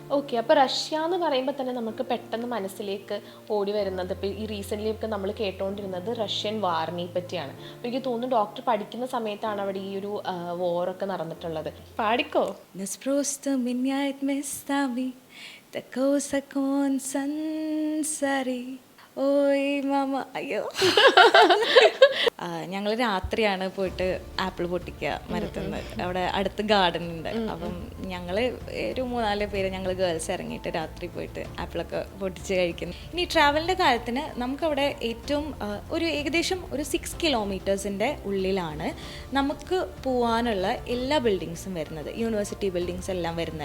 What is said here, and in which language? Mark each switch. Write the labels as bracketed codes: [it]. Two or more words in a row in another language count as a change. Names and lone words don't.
[ml] ഓക്കെ, അപ്പോൾ റഷ്യ എന്ന് പറയുമ്പോൾ തന്നെ നമുക്ക് പെട്ടെന്ന് മനസ്സിലേക്ക് ഓടി വരുന്നത്, ഇപ്പോൾ ഈ റീസെൻ്റ്ലി ഒക്കെ നമ്മൾ കേട്ടുകൊണ്ടിരുന്നത് റഷ്യൻ വാറിനെ പറ്റിയാണ്. അപ്പോൾ എനിക്ക് തോന്നുന്നു ഡോക്ടർ പഠിക്കുന്ന സമയത്താണ് അവിടെ ഈ ഒരു വോറൊക്കെ നടന്നിട്ടുള്ളത്. പാടിക്കോ. [ru] Нас просто меняет местами такого закон сансари. Ой мама അയ്യോ. [ml] ഞങ്ങൾ രാത്രിയാണ് പോയിട്ട് ആപ്പിൾ പൊട്ടിക്കുക മരത്തുനിന്ന്. അവിടെ അടുത്ത് ഗാർഡൻ ഉണ്ട്. അപ്പം ഞങ്ങൾ ഒരു 3-4 പേര് ഞങ്ങൾ ഗേൾസ് ഇറങ്ങിയിട്ട് രാത്രി പോയിട്ട് ആപ്പിളൊക്കെ പൊട്ടിച്ച് കഴിക്കുന്നു. ഇനി ട്രാവലിൻ്റെ കാര്യത്തിന് നമുക്കവിടെ ഏറ്റവും ഏകദേശം ഒരു 6 കിലോമീറ്റേഴ്സിൻ്റെ ഉള്ളിലാണ് നമുക്ക് പോകാനുള്ള എല്ലാ ബിൽഡിങ്സും വരുന്നത്, [en] university buildings [ml] എല്ലാം വരുന്നത്.